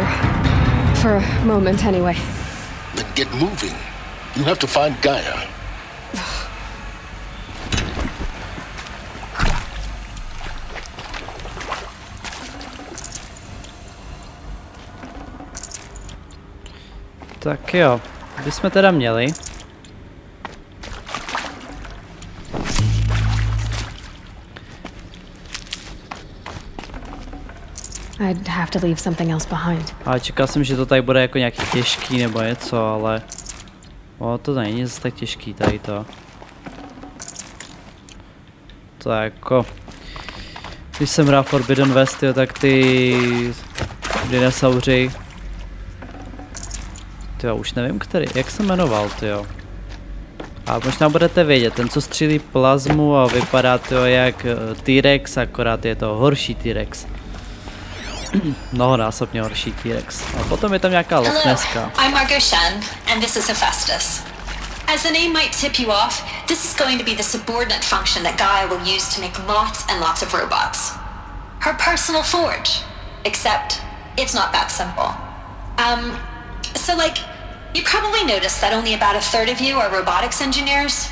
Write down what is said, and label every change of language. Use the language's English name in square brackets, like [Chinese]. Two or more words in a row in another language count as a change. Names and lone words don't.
[English] For a moment, anyway. Then get moving. You have to find Gaia. [Czech] Tak jo, bychom teda měli. I'd have to leave something else behind. Ale čekal jsem, že to tady bude jako nějaký těžký nebo něco, ale... O, to není zase tak těžký tady to. To jako... Když jsem hrál Forbidden West, jo, tak ty... dinosauři... Tyjo, už nevím který, jak se jmenoval, tyjo. A možná budete vědět, ten co střílí plazmu a vypadá to jak T-Rex, akorát je to horší T-Rex. mnohonásobně horší T-Rex. A potom je tam nějaká lochneska. [English] I'm Margot Shen, and this is Hephaestus. As the name might tip you off, this is going to be the subordinate function that Gaia will use to make lots and lots of robots. Her personal forge. Except, it's not that simple. So like, you probably noticed that only about a third of you are robotics engineers.